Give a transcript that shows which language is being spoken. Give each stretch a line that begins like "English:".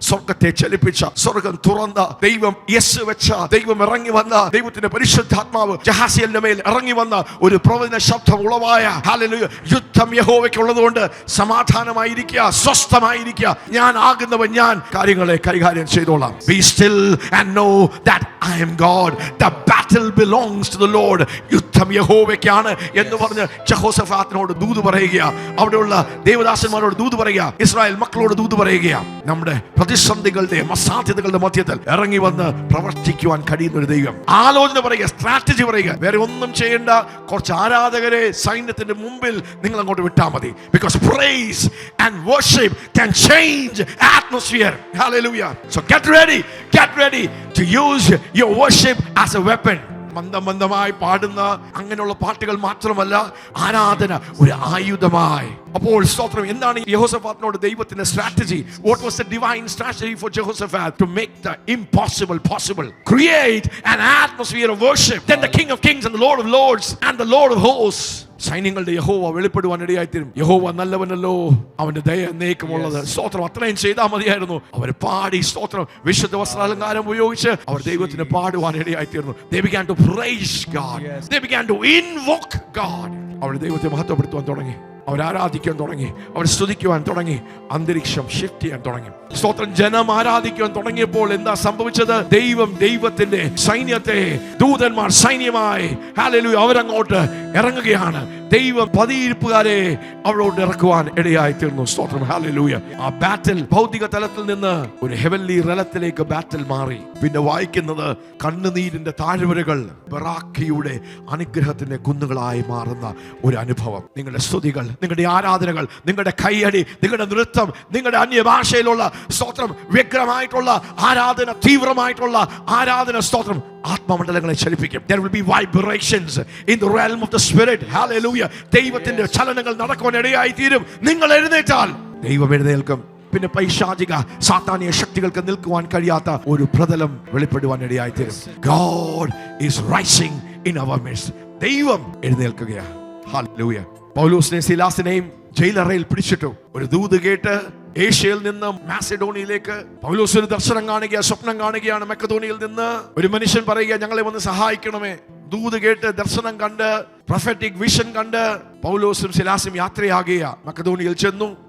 Malayalam: സ്വർഗത്തെ ചലിപ്പിച്ച, സ്വർഗം തുറന്ന ദൈവം, യെസ് വെച്ച ദൈവം ഇറങ്ങി വന്ന, ദൈവത്തിന്റെ പരിശുദ്ധാത്മാവ് ജഹാസിയലിന്റെ മേൽ ഇറങ്ങി വന്ന ഒരു പ്രവചന ശബ്ദം ഉളവായ, ഹല്ലേലൂയ, യുദ്ധം യഹോവയ്ക്കുള്ളതുകൊണ്ട് സമാധാനമായിരിക്കുക, സ്വസ്ഥമായിരിക്കുക. ഞാൻ ആകുന്നവൻ, ഞാൻ കാര്യങ്ങളെ കൈകാര്യം ചെയ്തോളാം.
English: Be still and know that I am God. The battle belongs to the Lord.
Malayalam: യുദ്ധം യഹോവയ്ക്കാണ് എന്ന് പറഞ്ഞ് യഹോശഫാത്തിനോട് ദൂത് പറയുക. അവിടെയുള്ള ദേവദാസന്മാരോട് ദൂത് പറയുക. ഇസ്രായേൽ മക്കളോട് ദൂത് പറയുക. നമ്മുടെ പ്രതിസന്ധികളുടെയും അസാധ്യതകളുടെ മധ്യത്തിൽ ഇറങ്ങി വന്ന് പ്രവർത്തിക്കുവാൻ കഴിയുന്ന ഒരു ദൈവം. ആലോചന പറയുക, സ്ട്രാറ്റജി പറയുക. വേറെ ഒന്നും ചെയ്യേണ്ട. കുറച്ച് ആരാധകരെ സൈന്യത്തിന്റെ മുമ്പിൽ നിങ്ങൾ അങ്ങോട്ട് വിട്ടാൽ മതി.
English: Because praise and worship can change atmosphere. Hallelujah. So get ready to use your worship as a weapon.
Malayalam: മന്ദമന്ദമായി പാടുന്ന അങ്ങനെയുള്ള പാട്ടുകൾ മാത്രമല്ല, ആരാധന ഒരു ആയുധമായി. അപ്പോൾ സ്തോത്രം. എന്താണ് യഹോശഫാത്തിനോട് ദൈവത്തിന്റെ strategy?
English: What was the divine strategy for Jehoshaphat to make the impossible possible? Create an atmosphere of worship. Then the King of Kings and the Lord of Lords and the Lord of Hosts,
Malayalam: സൈന്യങ്ങളുടെ യഹോവ വെളിപ്പെടുവാൻ ഇടയായിത്തീരും. യഹോവ നല്ലവനല്ലോ, അവന്റെ ദയ എന്നേക്കുമുള്ളത്. സ്തോത്രം. അത്രയും ചെയ്താൽ മതിയായിരുന്നു. അവർ പാടി, സ്തോത്രം, വിശുദ്ധ വസ്ത്രാലങ്കാരം ഉപയോഗിച്ച് അവർ ദൈവത്തിന് പാടുവാൻ ഇടയായിത്തീർന്നു.
English: They began to praise God. They began to invoke God.
Malayalam: അവർ ദൈവത്തെ മഹത്വപ്പെടുത്തുവാൻ തുടങ്ങി. അവർ ആരാധിക്കാൻ തുടങ്ങി. അവർ സ്തുതിക്കുവാൻ തുടങ്ങി. അന്തരീക്ഷം ഷിഫ്റ്റ് ചെയ്യാൻ തുടങ്ങി. സ്തോത്രം. ജനം ആരാധിക്കുവാൻ തുടങ്ങിയപ്പോൾ എന്താ സംഭവിച്ചത്? ദൈവത്തിന്റെ സൈന്യത്തെ, ദൂതന്മാർ സൈന്യമായി, ഹല്ലേലൂയ, അവരങ്ങോട്ട് ഇറങ്ങുകയാണ്. ദൈവം പതിയിരിപ്പുകാരെ അവരോട് ഇറക്കുവാൻ ഇടയായി തീർന്നു. സ്തോത്രം. ഹല്ലേലൂയ. ആ ബാറ്റിൽ ഭൗതിക തലത്തിൽ നിന്ന് ഒരു ഹെവൻലി റലത്തിലേക്ക് ബാറ്റിൽ മാറി. പിന്നെ വായിക്കുന്നത്, കണ്ണുനീരിന്റെ താഴ്വരകൾ ബറാഖയുടെ അനുഗ്രഹത്തിന്റെ കുന്നുകളായി മാറുന്ന ഒരു അനുഭവം. നിങ്ങളുടെ സ്തുതികൾ, നിങ്ങളുടെ ആരാധനകൾ, നിങ്ങളുടെ കൈയടി, നിങ്ങളുടെ നൃത്തം, നിങ്ങളുടെ അന്യഭാഷയിലുള്ള സ്തോത്രം, വ്യഗ്രമായിട്ടുള്ള ആരാധന, തീവ്രമായിട്ടുള്ള ആരാധന, സ്തോത്രം, ആത്മമണ്ഡലങ്ങളെ ചലിപ്പിക്കും.
English: There will be vibrations in the realm of the spirit. Hallelujah.
Malayalam: ദൈവത്തിന്റെ ചലനങ്ങൾ നടക്കുവാൻ ഇടയായി തീരും. നിങ്ങൾ എഴുന്നേറ്റാൽ ദൈവം എഴുന്നേൽക്കും. പിന്നെ പൈശാചിക സാത്താനിക ശക്തികൾക്ക് നിൽക്കുവാൻ കഴിയാത്ത ഒരു പ്രതലം വെളിപ്പെടുവാൻ ഇടയായി തീരും.
English: God is rising in our midst.
Malayalam: ദൈവം എഴുന്നേൽക്കുകയാണ്. Hallelujah. പൗലോസിനെയും ശീലാസിനെയും ജയിലറയിൽ പിടിച്ചിട്ടു. ഒരു ദൂത് കേട്ട് ഏഷ്യയിൽ നിന്ന് മാസിഡോണിയയിലേക്ക് പൗലോസ് ഒരു ദർശനം കാണുക, സ്വപ്നം കാണുകയാണ്. മക്കതോനിയയിൽ നിന്ന് ഒരു മനുഷ്യൻ പറയുക, ഞങ്ങളെ വന്ന് സഹായിക്കണമേ. ദൂത് കേട്ട്, ദർശനം കണ്ട്, പ്രൊഫറ്റിക് വിഷൻ കണ്ട് പൗലോസും ശിലാസും യാത്രയാകുക. മക്കതോനിയയിൽ ചെന്നു.